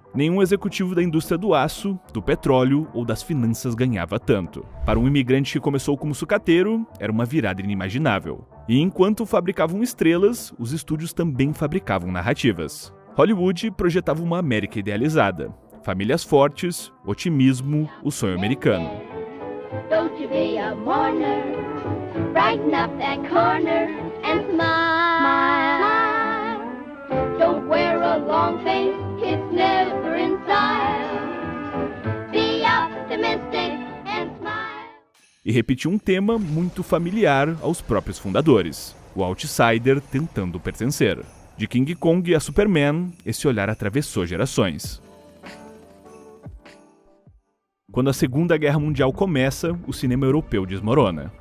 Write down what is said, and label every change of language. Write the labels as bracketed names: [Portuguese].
[Portuguese] Nenhum executivo da indústria do aço, do petróleo ou das finanças ganhava tanto. Para um imigrante que começou como sucateiro, era uma virada inimaginável. E enquanto fabricavam estrelas, os estúdios também fabricavam narrativas. Hollywood projetava uma América idealizada. Famílias fortes, otimismo, o sonho americano. [English] Don't you be a mourner, brighten up that corner and smile. Don't wear a long face, it's never in style. Be optimistic and smile. [Portuguese] E repetiu um tema muito familiar aos próprios fundadores: o outsider tentando pertencer. De King Kong a Superman, esse olhar atravessou gerações. Quando a Segunda Guerra Mundial começa, o cinema europeu desmorona.